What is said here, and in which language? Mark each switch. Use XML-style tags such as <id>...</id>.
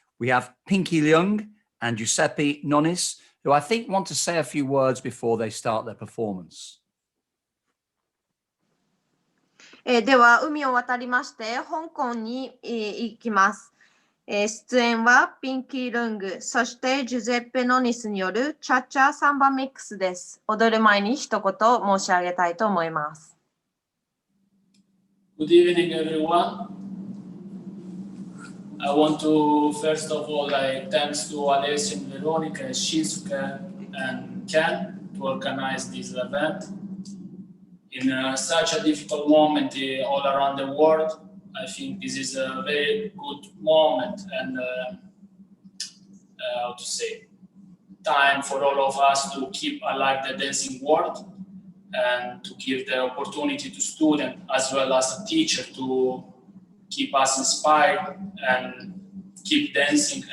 <en>We have Pinky Leung and Giuseppe Nonis, who I think want to say a few words before they start their performance.</en> <ja>では、海を渡りまして、香港に行きます。出演はピンキー・ルング、そしてジュゼッペ・ノニスによるチャチャサンバミックスです。踊る前に一言申し上げたいと思います。</ja> <en>Good evening, everyone. I want to first of all thanks to Alessia and Veronica, Shinsuke and Ken to organize this event. In such a difficult moment all around the world, I think this is a very good moment and how to say, time for all of us to keep alive the dancing world and to give the opportunity to students as well as a teacher to keep us inspired and keep dancing.</en>